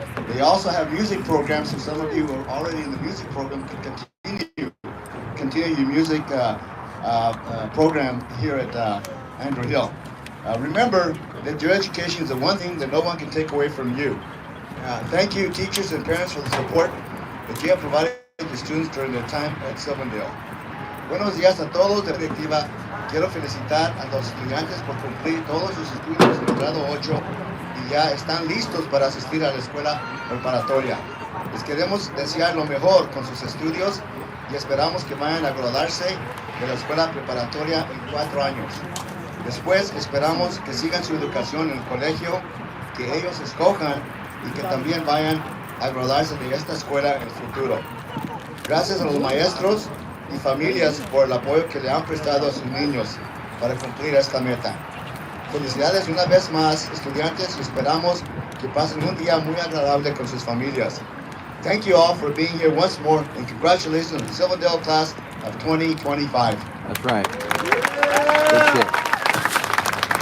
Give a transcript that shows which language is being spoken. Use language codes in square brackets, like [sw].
[en] They also have music programs, so some of you who are already in the music program can continue your music program here at Andrew Hill. Remember that your education is the one thing that no one can take away from you. Thank you, teachers and parents, for the support that you have provided to students during their time at Silverdale. [es] Buenos días a todos. De directiva, quiero felicitar a los estudiantes por cumplir todos sus estudios en el grado 8 y ya están listos para asistir a la escuela preparatoria. Les queremos desear lo mejor con sus estudios y esperamos que vayan a graduarse de la escuela preparatoria en 4 años. Después esperamos que sigan su educación en el colegio que ellos escojan y que también vayan a graduarse de esta escuela en el futuro. Gracias a los maestros y familias por el apoyo que le han prestado a sus niños para cumplir esta meta. Felicidades una vez más, estudiantes, y esperamos que pasen un día muy agradable con sus familias. [en] Thank you all for being here once more, and congratulations on the Silverdale class of 2025. That's right. Good shit.